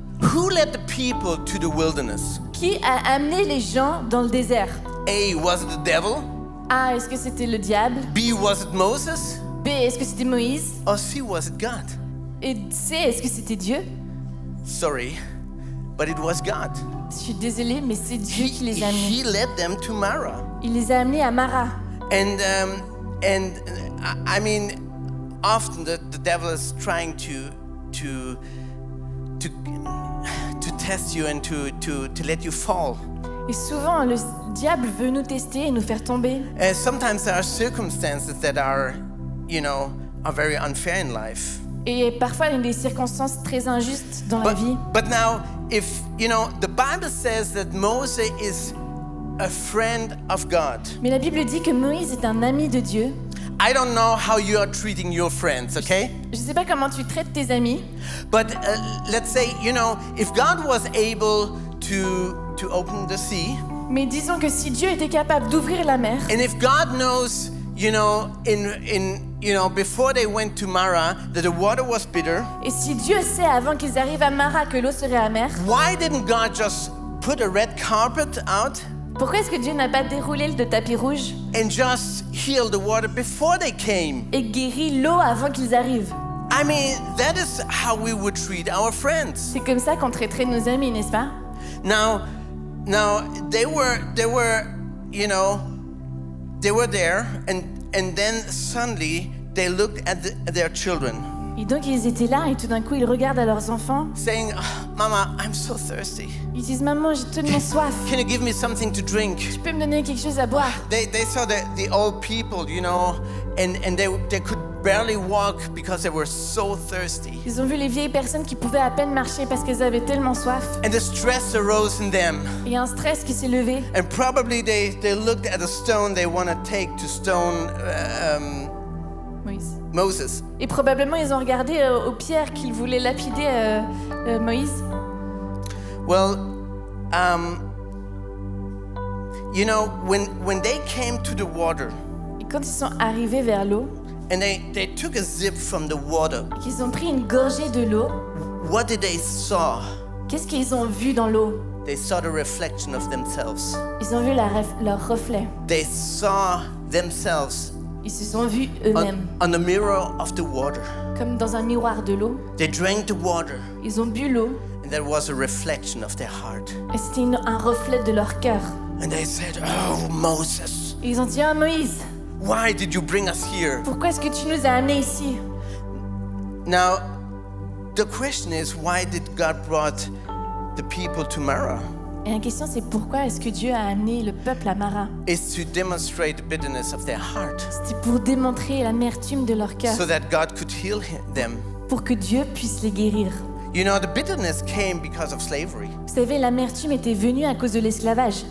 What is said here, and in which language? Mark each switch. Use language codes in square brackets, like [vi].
[en] Who led the people to the wilderness? [fr] Qui a amené les gens dans le désert? [en] A, was it the devil? [fr] A, est-ce que c'était le diable? [en] B, was it Moses? [fr] B, est-ce que c'était Moïse? [en] Or C, was it God? [fr] Et C, est-ce que c'était Dieu? [en] Sorry, but it was God. [fr] Je suis désolée, mais c'est Dieu qui les a amenés. [en] He led them to Mara. [fr] Il les a amenés à Mara. [en] And I mean, often the devil is trying to test you and to let you fall. [fr] Et souvent, le diable veut nous tester et nous faire tomber. [en] Sometimes there are circumstances that are very unfair in life. [fr] Et parfois, il y a des circonstances très injustes dans la vie. [en] But now, if the Bible says that Moses is a friend of God. [fr] Mais la Bible dit que Moïse est un ami de Dieu. [en] I don't know how you are treating your friends, okay? [fr] Je ne sais pas comment tu traites tes amis. [en] But let's say, if God was able to open the sea, [fr] Mais disons que si Dieu était capable d'ouvrir la mer, [en] and if God knows, before they went to Mara, that the water was bitter, [fr] et si Dieu sait avant qu'ils arrivent à Mara que l'eau serait amère, [en] why didn't God just put a red carpet out [fr] pourquoi est-ce que Dieu n'a pas déroulé le tapis rouge [en] and just heal the water before they came? [fr] et guéri l'eau avant qu'ils arrivent? [en] I mean, that is how we would treat our friends. [fr] C'est comme ça qu'on traiterait nos amis, n'est-ce pas? [en] Now they were there, and then suddenly they looked at their children. [fr] Et donc ils étaient là et tout d'un coup ils regardent à leurs enfants. [en] saying, "Oh, Mama, I'm so thirsty. [fr] Ils disent maman j'ai tellement soif. [en] Can you give me something to drink?" [fr] Tu peux me donner quelque chose à boire? [en] They saw the old people, you know, and they could barely walk because they were so thirsty. [fr] Ils ont vu les vieilles personnes qui pouvaient à peine marcher parce qu'elles avaient tellement soif. [en] And the stress arose in them. [fr] Il y a un stress qui s'est levé. [en] And probably they looked at a stone they want to take to stone [fr] Moïse. [en] Moses. [fr] Et probablement ils ont regardé aux pierres qu'ils voulaient lapider Moïse. [en] Well, you know, when they came to the water [fr] Et quand ils sont arrivés vers l'eau, [en] and they took a sip from the water, [fr] et qu'ils ont pris une gorgée de l'eau, [en] what did they saw? [fr] qu'est-ce qu'ils ont vu dans l'eau? [en] They saw the reflection of themselves. [fr] Ils ont vu leur reflet. [en] They saw themselves [fr] Ils se sont vus eux-mêmes, [en] on the mirror of the water. [fr] comme dans un miroir de l'eau. [en] They drank the water, [fr] Ils ont bu l'eau, [en] and that was a reflection of their heart. [fr] et c'était un reflet de leur cœur. [en] And they said, "Oh, Moses, [fr] Et ils ont dit, ah Moïse, [en] why did you bring us here?" [fr] pourquoi est-ce que tu nous as amenés ici? [en] Now, the question is, why did God brought the people to Marah? [fr] Et la question c'est pourquoi est-ce que Dieu a amené le peuple à Mara? [en] It's to demonstrate the bitterness of their heart, [fr] C'était pour démontrer l'amertume de leur cœur, [en] so that God could heal them. [fr] pour que Dieu puisse les guérir. [en] You know, the bitterness came because of slavery. [fr] Vous savez, l'amertume était venue à cause de l'esclavage.